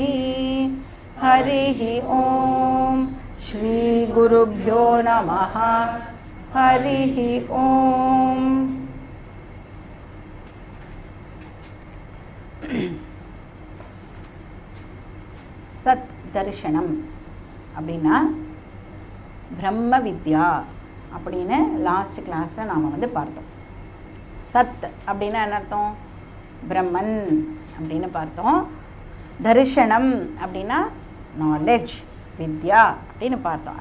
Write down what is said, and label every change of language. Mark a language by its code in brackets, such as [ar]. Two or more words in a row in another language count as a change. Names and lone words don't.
[sa] हरिः ॐ श्री गुरुभ्यो नमः। हरिः ॐ। सत् दर्शनम [ta] அப்படினா பிரம்ம வித்யா அப்படினு லாஸ்ட் கிளாஸ்ல நாம வந்து பார்த்தோம். சத் அப்படினா என்ன அர்த்தம்? பிரம்மன் அப்படினு பார்த்தோம். தரிசனம் அப்படினா நாலேஜ், வித்யா அப்படினு பார்த்தோம்.